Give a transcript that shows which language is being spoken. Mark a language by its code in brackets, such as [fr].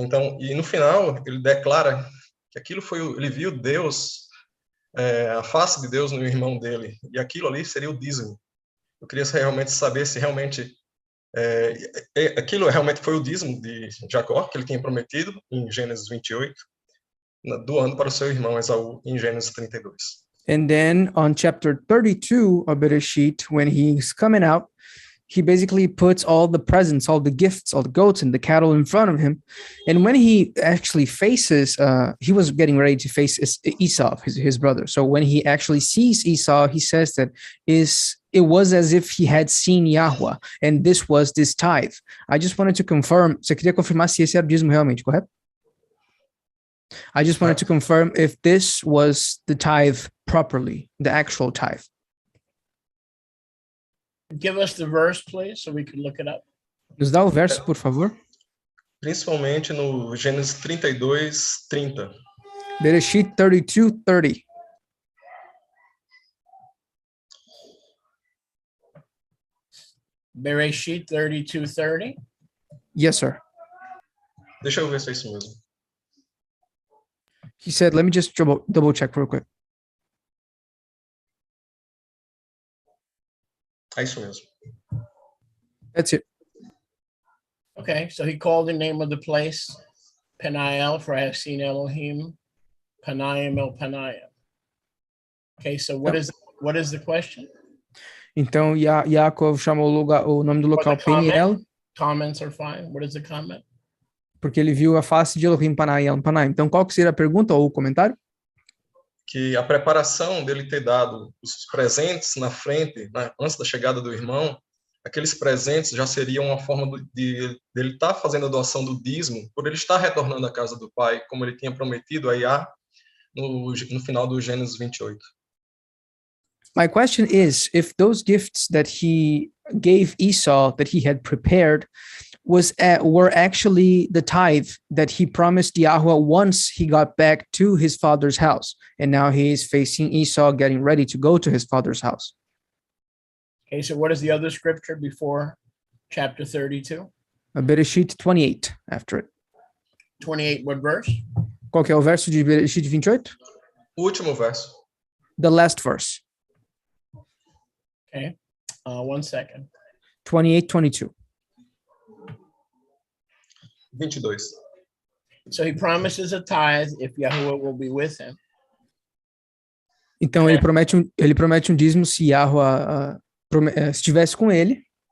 [pt] Então, e no final ele declara que aquilo foi, ele viu Deus, a face de Deus no irmão dele, e aquilo ali seria o dízimo. Eu queria realmente saber se realmente aquilo realmente foi o dízimo de Jacó, que ele tinha prometido em Gênesis 28, doando para o seu irmão Esaú em Gênesis 32. [en] And then on chapter 32 of Bereshit, when he's coming out, he basically puts all the presents, all the gifts, all the goats and the cattle in front of him. And when he actually faces, he was getting ready to face Esau, his brother. So when he actually sees Esau, he says that it was as if he had seen Yahweh, and this was this tithe. I just wanted to confirm, [pt] você queria confirmar se esse era o dízimo realmente, correto? [en] I just wanted to confirm if this was the tithe properly, the actual tithe. Give us the verse, please, so we can look it up. [pt] Nos dá o verso, por favor. Principalmente no Gênesis 32, 30. [en] Bereshit 32:30. Bereshit 32:30. Yes, sir. [pt] Deixa eu ver se é isso mesmo. [en] He said, let me just double check real quick. [pt] É isso mesmo. [en] That's it. Okay, so he called the name of the place Peniel, for I have seen Elohim, Panaim El Panaim. Okay, so what is the question? [pt] Então, Yaakov chamou o nome do local Peniel, [en] Comments are fine. What is the comment? [pt] porque ele viu a face de Elohim Panaim. Então, qual que seria a pergunta ou o comentário? Que a preparação dele ter dado os presentes na frente, né, antes da chegada do irmão, aqueles presentes já seriam uma forma de ele estar fazendo a doação do dízimo, por ele estar retornando à casa do pai, como ele tinha prometido a Iá no final do Gênesis 28. [en] My question is, if those gifts that he gave Esau, that he had prepared, were actually the tithe that he promised Yahweh once he got back to his father's house, and now he is facing Esau getting ready to go to his father's house. Okay, so what is the other scripture before chapter 32? Bereshit 28, after it. 28, what verse? [pt] Qual que é o verso de Bereshit 28? O último verso. [en] The last verse. Okay, 1 second. 28:22. 22. So he promises a tithe if Yahuwah will be with him. [pt] Então ele promete um dízimo se Yahweh estivesse com ele.